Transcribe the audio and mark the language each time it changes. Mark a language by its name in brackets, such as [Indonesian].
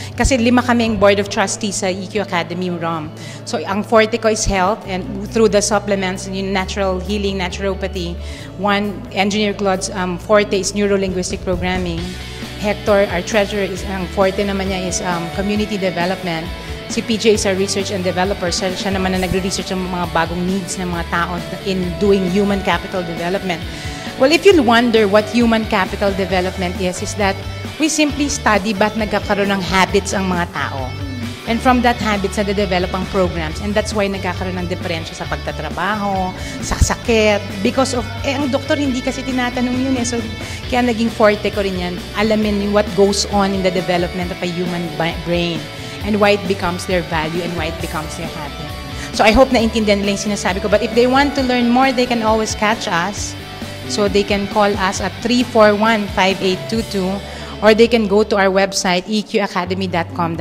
[Filipino] Kasi 5 kaming [English] board of trustees [Filipino] sa EQ Academy, Rom. So, ang forte ko is health, [English] and through the supplements, [Filipino] yung natural healing, naturopathy. [English] Engineer Claude's forte is neuro-linguistic programming. Hector, our treasurer, [Filipino] ang forte naman niya [English] is community development. Si PJ is our research and developer. [Filipino] Siya naman na nagre-research ng mga bagong needs ng mga tao in doing human capital development. [English] Well, if you wonder what human capital development is that we simply study [Filipino] ba't nagkakaroon ng habits ang mga tao. [English] And from that habits, [Filipino] nade-develop ang [English] programs. And that's why [Filipino] nagkakaroon ng diferensya sa pagtatrabaho, sa sakit. [English] Because of, [Filipino] ang doktor hindi kasi tinatanong yun eh. So, kaya naging forte ko rin yan. [English] Alamin what goes on in the development of a human brain and why it becomes their value and why it becomes their habit. So, I hope [Filipino] naintindihan nila yung sinasabi ko. [English] But if they want to learn more, they can always catch us. So they can call us at 341-5822 or they can go to our website eqacademy.com.ph.